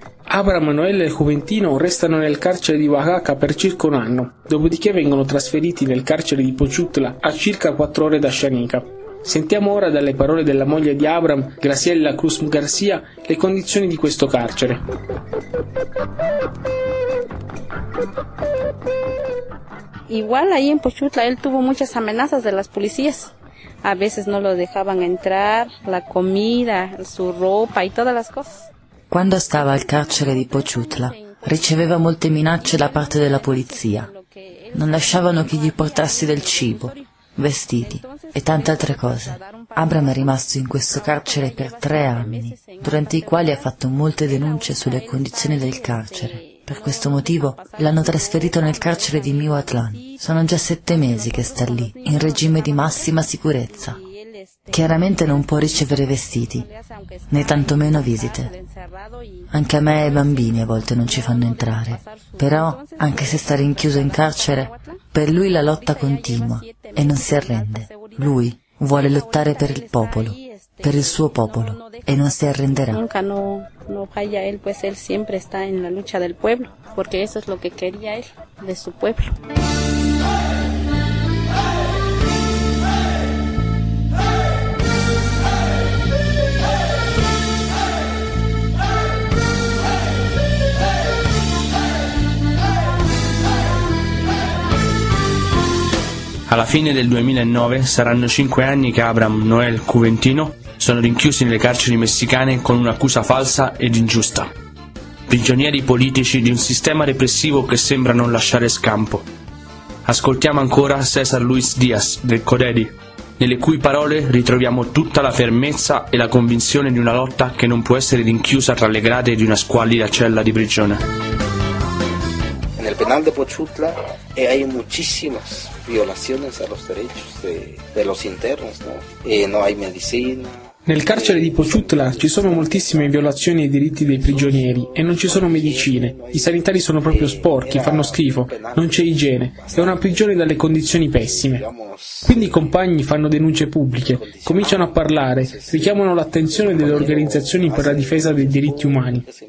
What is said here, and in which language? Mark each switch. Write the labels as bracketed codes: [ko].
[it] Abraham, Noel e Cuventino restano nel carcere di Oaxaca per circa un anno, dopodiché vengono trasferiti nel carcere di Pociutla a circa 4 ore da Xanica. Sentiamo ora dalle parole della moglie di Abraham, Graciela Cruz Garcia, le condizioni di questo carcere. [es] Igual ahí en Pochutla él tuvo muchas amenazas de las policías. A veces no lo dejaban entrar, la comida, su ropa y todas las cosas. [it] Quando stava al carcere di Pochutla, riceveva molte minacce da parte della polizia. Non lasciavano che gli portassi del cibo, vestiti e tante altre cose. Abraham è rimasto in questo carcere per 3 anni, durante i quali ha fatto molte denunce sulle condizioni del carcere. Per questo motivo l'hanno trasferito nel carcere di Miahuatlán. Sono già 7 mesi che sta lì, in regime di massima sicurezza. Chiaramente non può ricevere vestiti, né tantomeno visite. Anche a me e ai bambini a volte non ci fanno entrare. Però, anche se sta rinchiuso in carcere, per lui la lotta continua e non si arrende. Lui vuole lottare per il popolo, per il suo popolo, e non si arrenderà. [es] No falla él, pues él siempre está en la lucha del pueblo, porque eso es lo que quería él, de su pueblo. [it] Alla fine del 2009 saranno 5 anni che Abraham Noel Cuventino sono rinchiusi nelle carceri messicane con un'accusa falsa ed ingiusta. Prigionieri politici di un sistema repressivo che sembra non lasciare scampo. Ascoltiamo ancora César Luis Díaz del Codedi, nelle cui parole ritroviamo tutta la fermezza e la convinzione di una lotta che non può essere rinchiusa tra le grade di una squallida cella di prigione. [es] Nel penal de Pochutla hay muchísimas violaciones a los derechos de los internos, ¿no? No hay medicina. [it] Nel carcere di Pochutla ci sono moltissime violazioni ai diritti dei prigionieri e non ci sono medicine. I sanitari sono proprio sporchi, fanno schifo, non c'è igiene. È una prigione dalle condizioni pessime. Quindi i compagni fanno denunce pubbliche, cominciano a parlare, richiamano l'attenzione delle organizzazioni per la difesa dei diritti umani.